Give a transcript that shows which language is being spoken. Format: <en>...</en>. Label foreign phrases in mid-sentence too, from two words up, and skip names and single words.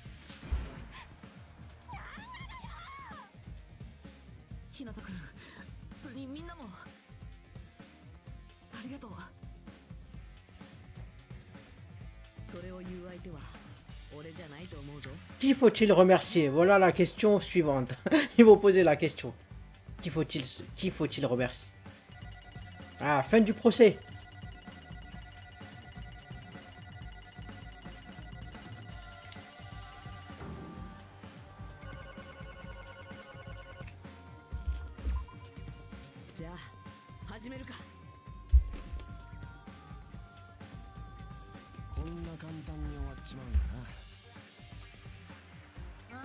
<ja>日向君、それにみんなもありがとう。それを言う相手は俺じゃないと思うぞ。</ja> <fr>Qui faut-il remercier? Voilà la question suivante. Ils vont poser la question. Qui faut-il remercier? Ah, fin du procès.</fr> <ja>じゃあ始めるか。こんな簡単に終わっちまうんだな。</ja>